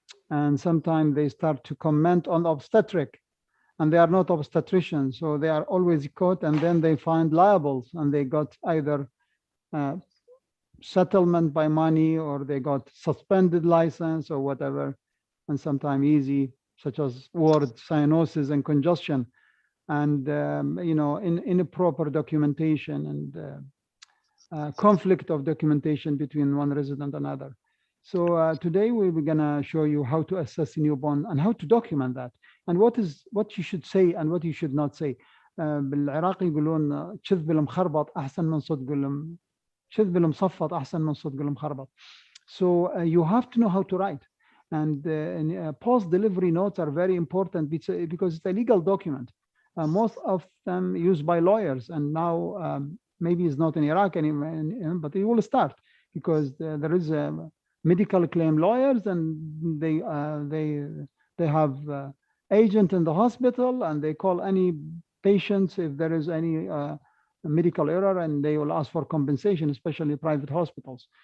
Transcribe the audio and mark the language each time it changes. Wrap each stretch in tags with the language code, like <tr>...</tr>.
<en>And sometimes they start to comment on obstetric, and they are not obstetricians, so they are always caught, and then they find liables, and they got either settlement by money or they got suspended license or whatever, and sometimes easy, such as word cyanosis and congestion, and you know, improper documentation and conflict of documentation between one resident and another. So today we're gonna show you how to assess a newborn and how to document that, and what you should say and what you should not say.</en> <ar>بالعراقي يقولون كذب المخربط أحسن من صدق كذب المصفط أحسن من صدق المخربط.</ar> <en>So you have to know how to write, and post-delivery notes are very important because it's a legal document. Most of them used by lawyers, and now maybe it's not in Iraq anymore, but it will start because there is medical claim lawyers, and they have agent in the hospital, and they call any patients if there is any medical error, and they will ask for compensation, especially private hospitals.</en>